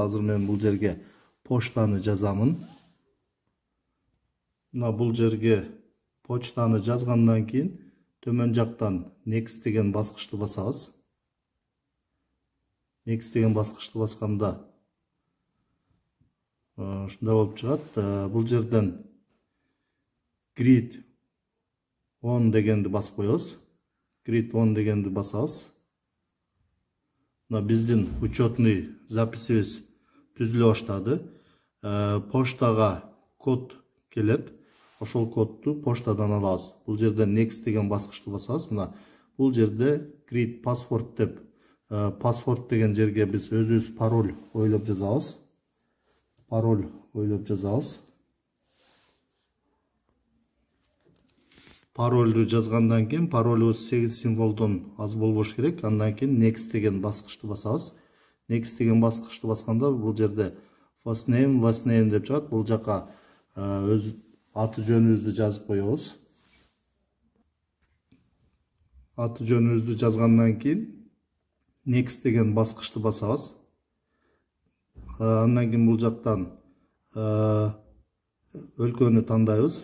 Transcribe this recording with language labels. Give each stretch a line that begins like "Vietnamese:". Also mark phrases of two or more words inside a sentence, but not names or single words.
Kyrgyz: Азыр мен бул жерге поштаны жазамын. Мына бул жерге почтаны жазгандан кийин төмөн жактан next деген баскычты басабыз. Next деген баскычты басканда ушундай болуп чыгат. Бул жерден
English: Grid on
Kyrgyz: дегенди басып коебуз.
English: Grid on
Kyrgyz: дегенди басабыз. Мына биздин
Russian: учетный записибиз
Kyrgyz: түзүлө баштады. Поштага код келет. Ошол кодду поштадан алабыз. Бул жерден next деген баскычты басабыз. Мына бул жерде
English: create password
Kyrgyz: деп password деген жерге биз өзүбүз пароль ойлоп жазабыз. Пароль ойлоп жазабыз. Паролду жазгандан кийин паролубуз 8 символдон аз болбош керек. Андан кийин next деген баскычты басабыз. Next деген баскычты басканда бул жерде
English: first name, last name
Kyrgyz: деп чыгат. Бул жака өз аты жөнүбүздү жазып коебуз. Аты жөнүбүздү жазгандан кийин next деген баскычты басабыз. Андан кийин бул жактан өлкөнү тандайбыз.